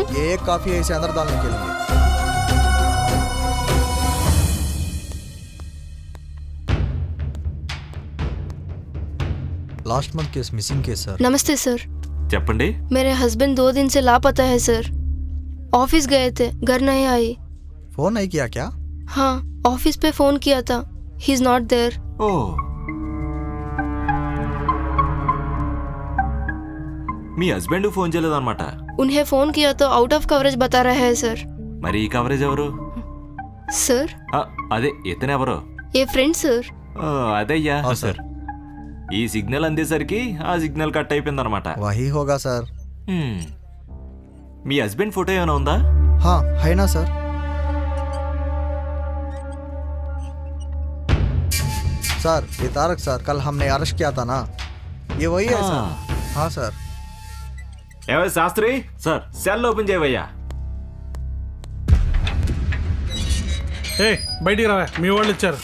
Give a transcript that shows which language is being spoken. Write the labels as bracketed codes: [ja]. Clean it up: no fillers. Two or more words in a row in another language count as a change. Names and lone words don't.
[hi] ये एक काफी है इसे अंदर डालने के लिए। [en] last month case missing case [hi] सर। नमस्ते सर। [te] చెప్పండి। [hi] मेरे हस्बैंड 2 दिन से लापता है सर, ऑफिस गए थे, घर नहीं आई। फोन नहीं किया क्या? हाँ ऑफिस पे फोन किया था, [en] he is not there. [te] ఓ మీ హస్బెండ్ ఫోన్ చేయలేదన్నమాట। [hi] उन्हें फोन किया तो [en] out of coverage [hi] बता रहे हैं सर। [te] మరి ఈ కవరేజ్ ఎవరు? [hi] सर [te] అదే ఇతను ఎవరు? [hi] ये फ्रेंड सर। [te] అదయ్యా సార్, ఈ సిగ్నల్ అందేసరికి ఆ సిగ్నల్ కట్ అయిపోయిందన్నమాట। [hi] वही होगा सर। [te] మీ హస్బెండ్ ఫోటో ఏమైనా ఉందా? [hi] हाँ है ना सर। सर ये तारक सर, कल हमने अरेस्ट किया था ना, ये वही है सर। हाँ सर। [te] ఏవై శాస్త్రి సార్, [en] cell open [te] చేయవయ్యా। బయటికి రావా, మీ వాళ్ళు ఇచ్చారు।